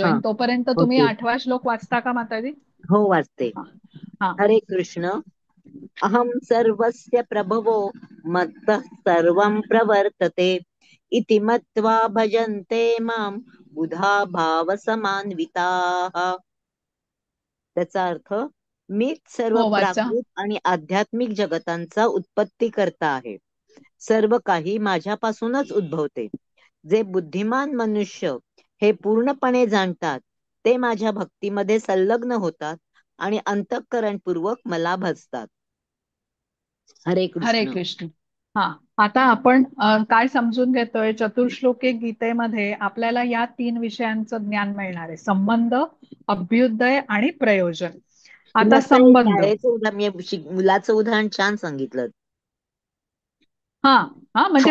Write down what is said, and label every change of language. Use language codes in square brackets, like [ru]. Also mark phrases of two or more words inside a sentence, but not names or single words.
[mr] हा, जॉईन. तोपर्यंत तुम्ही होते. 8वा श्लोक वाचता का माताजी? हो, वाचते. हा. हा. हरे कृष्ण. [sa] अहम सर्वस्य प्रभवो मत्तः सर्वं प्रवर्तते इति मत्वा भजन्ते मां बुधा भावसमान्विताः. [mr] त्याचा अर्थ, मीच सर्व हो, वाचा. प्राकृत आणि आध्यात्मिक जगतांचा उत्पत्ती करता आहे. सर्व काही माझ्यापासूनच उद्भवते. जे बुद्धिमान मनुष्य हे पूर्णपणे जाणतात ते माझ्या भक्तीमध्ये संलग्न होतात आणि अंतःकरणपूर्वक मला भजतात. हरे हरे कृष्ण. कृष्ण. हा, आता आपण काय समजून घेतोय, चतुर्श्लोकी गीतेमध्ये आपल्याला या 3 विषयांचं ज्ञान मिळणार आहे: संबंध, अभ्युदय आणि प्रयोजन. आता मस्त आहे. संबंध. शाळेचं मुलाचं उदाहरण छान सांगितलं. हा. हा, म्हणजे